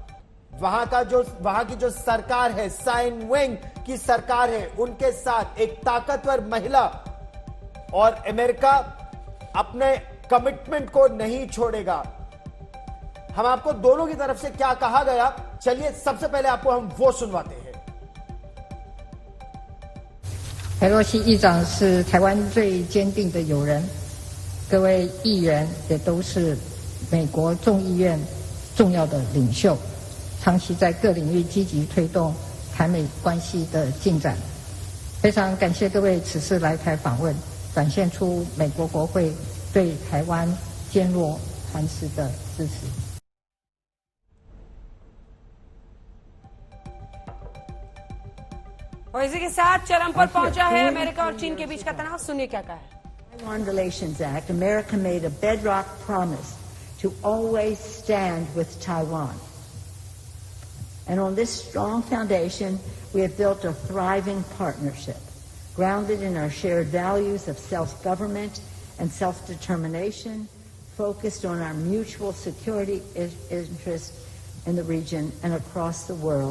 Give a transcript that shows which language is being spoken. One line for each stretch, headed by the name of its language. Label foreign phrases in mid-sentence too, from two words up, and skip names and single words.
Hindi: वहां की जो सरकार है, साइन वेंग की सरकार है, उनके साथ एक ताकतवर महिला, और अमेरिका अपने कमिटमेंट को नहीं छोड़ेगा। हम आपको दोनों की तरफ से क्या कहा गया, चलिए सबसे पहले आपको हम वो सुनवाते हैं।
Chinese: 裴洛西议长是台湾最坚定的友人，各位议员也都是美国众议院重要的领袖，长期在各领域积极推动台美关系的进展。非常感谢各位此次来台访问，展现出美国国会对台湾坚若磐石的支持。
Hindi: और इसी के साथ चरम पर पहुंचा है अमेरिका और चीन के बीच का तनाव। सुनिए क्या कहा है।
English: Taiwan Relations Act, America made a bedrock promise to always stand with Taiwan. And on this strong foundation, we have built a thriving partnership, grounded in our shared values of self-government and self-determination, focused on our mutual security interests in the region and across the world.